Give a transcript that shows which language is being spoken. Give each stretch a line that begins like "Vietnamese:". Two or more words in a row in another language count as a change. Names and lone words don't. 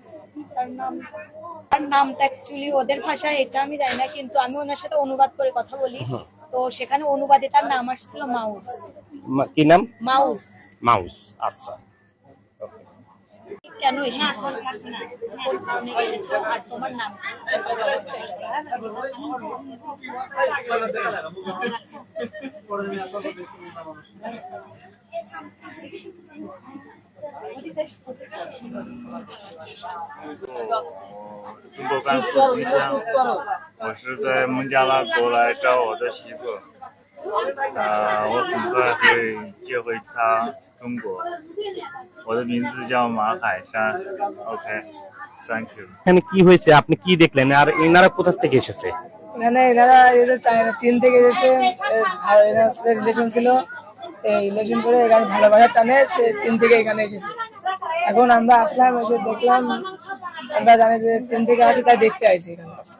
Bangla: তার নামটা অ্যাকচুয়ালি ওদের ভাষায় এটা আমি জানি না, কিন্তু আমি ওনার সাথে অনুবাদ করে কথা বলি। তো সেখানে অনুবাদে তার নাম আসছিল মাউস। কি নাম? মাউস। আচ্ছা। কেন এসেছো? আর তোমার নাম
Chinese: 中国甘肃萍乡，我是在孟加拉过来找我的媳妇，我很快会接回她中国。我的名字叫马海山 ，
English: OK，Thank you。
Bangla: এখানে কি হয়েছে, আপনি কি দেখলেন, আর এনারা কোথা থেকে এসেছে? এনারা চীন থেকে এসেছে। রিলেশন ছিল, এই রিলেশন করে এখানে ভালোবাসার টানে সে চীন থেকে এখানে এসেছে। এখন আমরা আসলাম, এসে দেখলাম, আমরা জানি যে চীন থেকে আসে, তাই দেখতে আইছি এখানে।